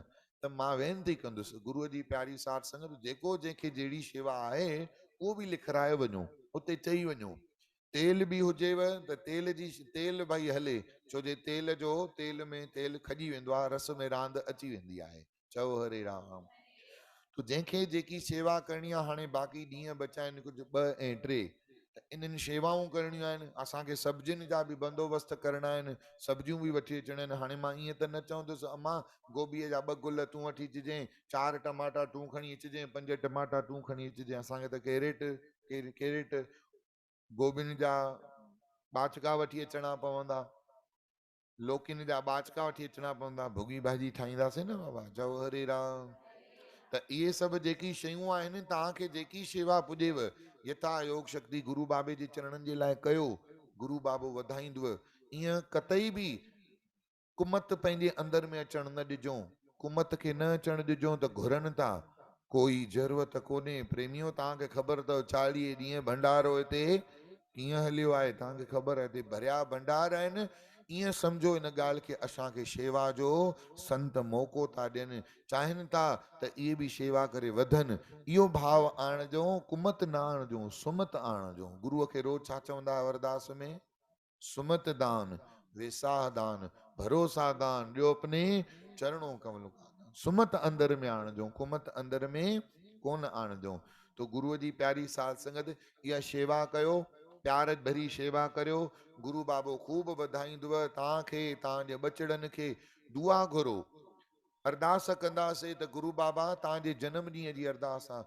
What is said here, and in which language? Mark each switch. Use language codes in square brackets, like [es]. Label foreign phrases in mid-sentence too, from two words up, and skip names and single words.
[sd] त मां वेनिती कंदुसि गुरुअ जी प्यारी साठ संगत, जेको जंहिंखे जहिड़ी शेवा आहे उहो बि लिखाए वञो, उते चई वञो। तेल बि हुजेव त तेल जी, तेल भाई हले, छो जे तेल जो, तेल में तेल खॼी वेंदो आहे, रस में रांदि अची वेंदी आहे। चओ हरे राम। तो जंहिंखे जेकी शेवा करणी आहे, हाणे बाक़ी ॾींहं बचा आहिनि कुझु 2 ऐं 3, त इन्हनि शेवाऊं करणियूं आहिनि। असांखे सब्जियुनि जा बि बंदोबस्त करणा आहिनि, सब्जियूं बि वठी अचणियूं आहिनि। हाणे मां ईअं त न चवंदुसि अम्मा गोभीअ जा 2 गुल तूं वठी अचिजांइ, 4 टमाटा तूं खणी अचिजांइ, 5 टमाटा तूं खणी अचिजांइ। असांखे त कैरेट गोभियुनि जा ॿाचका वठी अचणा पवंदा। लोकिन जा बाचका वठी अचणा पवंदा, भुॻी भाॼी ठाहींदासीं न बाबा, चओ हरे राम। त इहे सभु जेकी शयूं आहिनि, तव्हांखे जेकी शेवा पुॼेव, यथा योग शक्ति गुरु बाबे जे चरणनि जे लाइ कयो, गुरु बाबो वधाईंदव। ईअं कतई बि कुमत पंहिंजे अंदर में अचण न ॾिजो। कुमत खे न अचण ॾिजो त घुरनि था, कोई ज़रूरत कोन्हे। प्रेमियो, तव्हांखे ख़बर अथव 40 ॾींहं भंडारो हिते कीअं हलियो आहे, तव्हांखे ख़बर आहे, हिते भरिया भंडार आहिनि। ईअं सम्झो इन ॻाल्हि खे असांखे शेवा जो संत मौक़ो था ॾियनि, चाहिनि था त इहे बि शेवा करे वधनि। इहो भाव आणिजो, कुमत न आणिजो, सुमत आणिजो। गुरूअ खे रोज़ छा चवंदा अरदास में? सुमत दान, वेसाह दान, भरोसा दान, ॾियो [hi] अपने चरणों कमल का दान। [sd] सुमत अंदर में आणिजो, कुमत अंदर में कोन आणिजो। तो गुरुअ जी प्यारी साध संगत, इहा शेवा कयो, प्यार भरी शेवा करियो। गुरु बाबो खूब वधाईंदव तव्हांखे, तव्हांजे बचड़नि खे। दुआ घुरो, अरदास कंदासीं त गुरु बाबा तव्हांजे जन्म ॾींहं जी अरदास आहे।